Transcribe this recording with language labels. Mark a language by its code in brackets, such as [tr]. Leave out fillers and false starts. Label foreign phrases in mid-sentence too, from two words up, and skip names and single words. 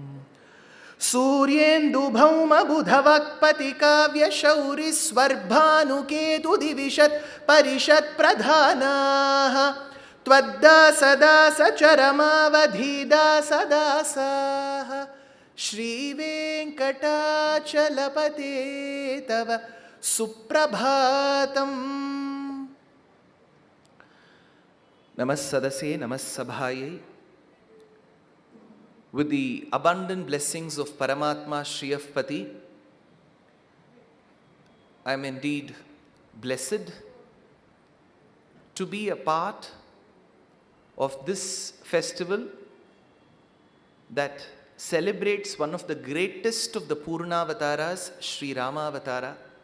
[sa] ಸೂರ್ಯೇಂದುಭೌಮಬುಧವಾಕ್ಪತಿಕಾವ್ಯಶೌರಿಸ್ವರ್ಭಾನುಕೇತುದಿವಿಷತ್ ಪರಿಷತ್ಪ್ರಧಾನಾಃ ತ್ವದ್ದಾಸದಾಸಚರಮಾವಧೀದಾಸದಾಸಾಃ ಶ್ರೀವೇಂಕಟಾಚಲಪತೆ ತವ ಸುಪ್ರಭಾತಂ. ನಮಸ್ಸದಸೇ ನಮಸ್ಸಭಾಯೈ. [en] With the abundant blessings of Paramatma Shriyapati, I am indeed blessed to be a part of this festival that celebrates one of the greatest of the Purnavataras, Sri Ramavatara.